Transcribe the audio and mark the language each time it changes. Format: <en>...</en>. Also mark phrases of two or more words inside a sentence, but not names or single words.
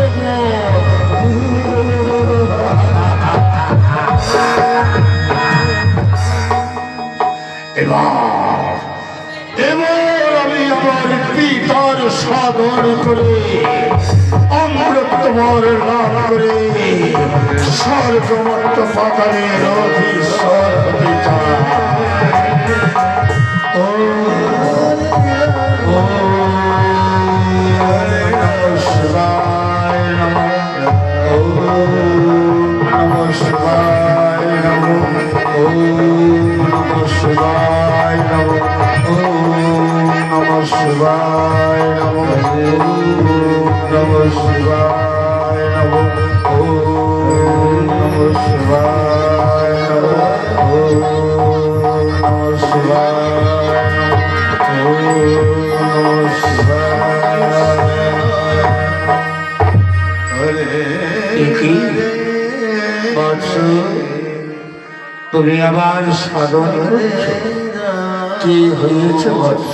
<bn>এবার আমি আমার পিতার সাধন করে অমৃতমর লাভ করে স্বর্গমত্ত পাতালের অধীশ্বর হতে চাই।</bn> <sa>ও নমঃ শিবায় নমঃ। ও নমঃ শিবায় নমঃ। ও নমঃ শিবায় নমঃ। ও নমঃ শিবায় নমঃ। নমঃ শিবায় নমঃ। ও নমঃ শিবায় নমঃ। ও নমঃ শিবায় নমঃ। ও নমঃ শিবায়।</sa> <bn>তুমি আবার সাধন করছ, কি হয়েছে বৎস?</bn>